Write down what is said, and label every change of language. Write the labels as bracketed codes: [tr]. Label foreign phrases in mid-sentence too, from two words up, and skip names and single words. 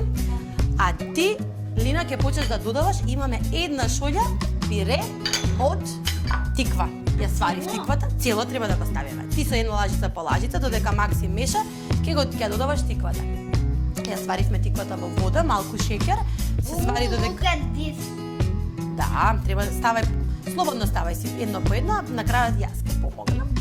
[mk] А ти, Лина, ќе почнеш да додаваш. Имаме 1 шолја пире од тиква. Ја сварив тиквата, цело треба да го ставиме. Ти со 1 лажица по лажица, додека Максим меша, ќе додаваш тиквата. Ја сваривме тиквата во вода, малку шекер, се свари додека... [en] Look at this. [mk] Да, треба да ставај, слободно ставај си едно по едно, на крајот јас ќе помогнам.